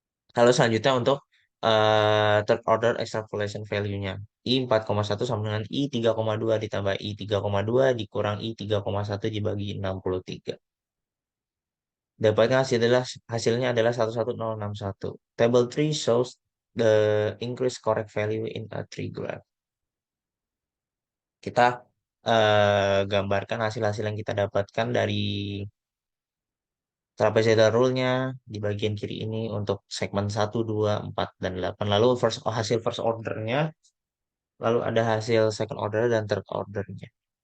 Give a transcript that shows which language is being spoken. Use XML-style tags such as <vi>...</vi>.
<id>Kalau selanjutnya untuk third order extrapolation value-nya. I 4,1 sama dengan I 3,2 ditambah I 3,2 dikurang I 3,1 dibagi 63. Dapatnya hasilnya adalah 11061.</id> <en>Table 3 shows the increase correct value in a tree graph.</en> <id>Kita gambarkan hasil-hasil yang kita dapatkan dari trapezoidal rule-nya di bagian kiri ini untuk segmen 1, 2, 4, dan 8. Lalu hasil first order-nya, lalu ada hasil second order dan third order-nya.</id>